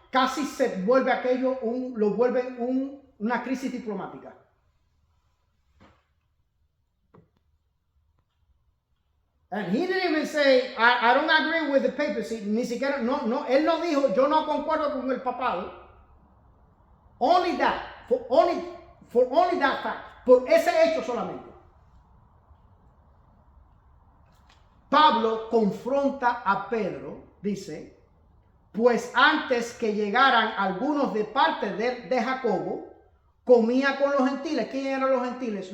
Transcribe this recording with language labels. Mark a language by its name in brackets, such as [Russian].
[Spanish] Casi se vuelve aquello, lo vuelve una crisis diplomática. [English] And he didn't even say, I don't agree with the papacy. [Spanish] Ni siquiera, no, él no dijo, yo no concuerdo con el papado. [English] Only that, for only that fact, [Spanish] por ese hecho solamente. Pablo confronta a Pedro, dice, pues antes que llegaran algunos de parte de Jacobo, comía con los gentiles. ¿Quién eran los gentiles?